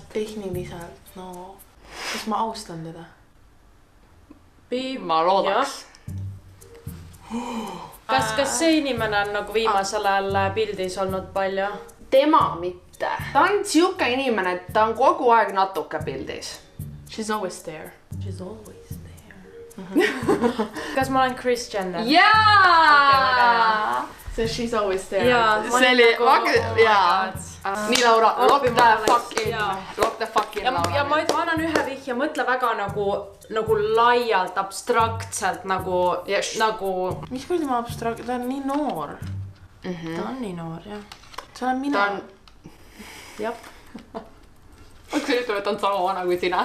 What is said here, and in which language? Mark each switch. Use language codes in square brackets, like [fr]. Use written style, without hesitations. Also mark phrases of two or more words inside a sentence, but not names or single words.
[et] Tehniliselt, no... Kas ma austan teda? Ma loodaks. Kas see inimene on nagu viimasel ajal pildis olnud palju? Tema mitte. Ta on siuke inimene, et ta on kogu aeg natuke pildis. [en] She's always there. She's always there. [et] Kas ma olen Kris Jenner? Jaa! [en] So she's always there. [et] Jaa. See oli... Jaa. Nii Laura, [en] lock the fuck in Laura. [et] Ja ma annan ühe vihje, mõtle väga nagu laialt, abstraktselt nagu... Mis kuradi ma abstrakt... Ta on nii noor. Ta on nii noor, jah. See olen mina. Jap. Ma ütleme, et ta on sama vana kui sina.